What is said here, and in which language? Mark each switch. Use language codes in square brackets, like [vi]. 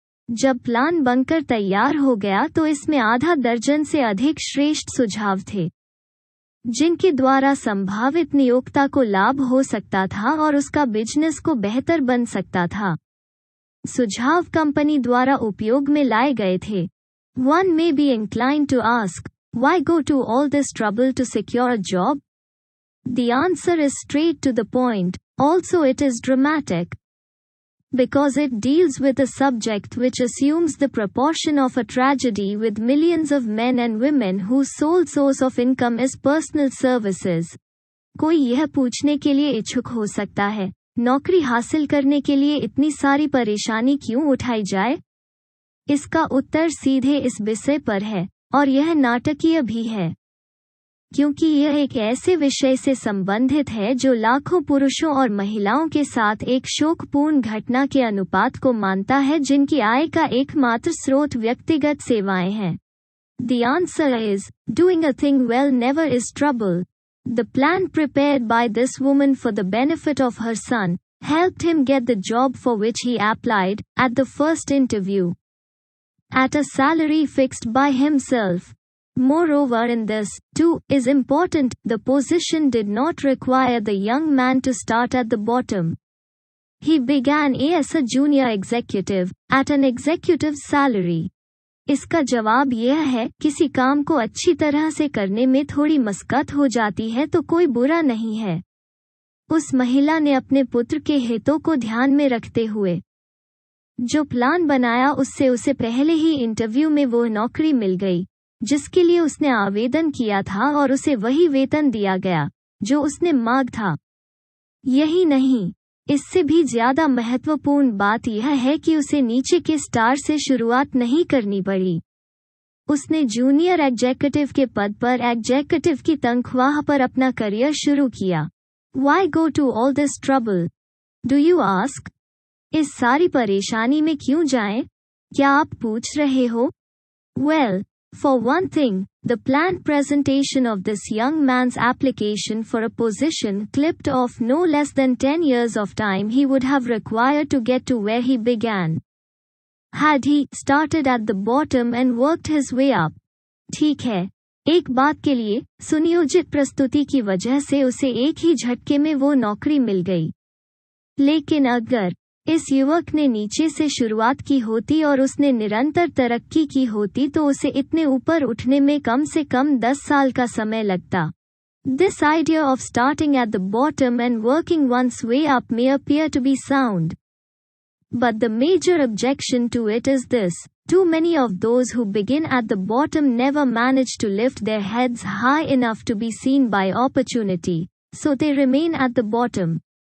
[hi] जब प्लान बनकर तैयार हो गया तो इसमें आधा दर्जन से अधिक श्रेष्ठ सुझाव थे जिनके द्वारा संभावित नियोक्ता को लाभ हो सकता था और उसका बिजनेस को बेहतर बन सकता था। सुझाव कंपनी द्वारा उपयोग में लाए गए थे। [en] One may be inclined to ask, why go to all this trouble to secure a job? The answer is straight to the point. Also it is dramatic. Because it deals with a subject which assumes the proportion of a tragedy with millions of men and women whose sole source of income is personal services. [hi] कोई यह पूछने के लिए इच्छुक हो सकता है, नौकरी हासिल करने के लिए इतनी सारी परेशानी क्यों उठाई जाए? इसका उत्तर सीधे इस विषय पर है, और यह नाटकीय भी है क्योंकि यह एक ऐसे विषय से संबंधित है जो लाखों पुरुषों और महिलाओं के साथ एक शोकपूर्ण घटना के अनुपात को मानता है जिनकी आय का एकमात्र स्रोत व्यक्तिगत सेवाएं हैं। [en] The answer is, doing a thing well never is trouble. The plan prepared by this woman for the benefit of her son helped him get the job for which he applied at the first interview at a salary fixed by himself. Moreover, in this, too, is important, the position did not require the young man to start at the bottom. He began as a junior executive, at an executive's salary. [hi] इसका जवाब यह है, किसी काम को अच्छी तरह से करने में थोड़ी मशक्कत हो जाती है तो कोई बुरा नहीं है। उस महिला ने अपने पुत्र के हितों को ध्यान में रखते हुए जो प्लान बनाया उससे उसे पहले ही इंटरव्यू में वो नौकरी मिल गई जिसके लिए उसने आवेदन किया था और उसे वही वेतन दिया गया जो उसने मांगा था। यही नहीं, इससे भी ज्यादा महत्वपूर्ण बात यह है कि उसे नीचे के स्टार से शुरुआत नहीं करनी पड़ी। उसने जूनियर एग्जीक्यूटिव के पद पर एग्जीक्यूटिव की तनख्वाह पर अपना करियर शुरू किया। [en] Why go to all this trouble? Do you ask? [hi] इस सारी परेशानी में क्यों जाएं? क्या आप पूछ रहे हो? [en] Well, for one thing, the planned presentation of this young man's application for a position clipped off no less than 10 years of time he would have required to get to where he began. Had he started at the bottom and worked his way up. [hi] ठीक है, एक बात के लिए, सुनियोजित प्रस्तुति की वजह से उसे एक ही झटके में वो नौकरी मिल गई। लेकिन अगर इस युवक ने नीचे से शुरुआत की होती और उसने निरंतर तरक्की की होती तो उसे इतने ऊपर उठने में कम से कम 10 साल का समय लगता। [en] This idea of starting at the bottom and working one's way up may appear to be sound. But the major objection to it is this: too many of those who begin at the bottom never manage to lift their heads high enough to be seen by opportunity, so they remain at the bottom.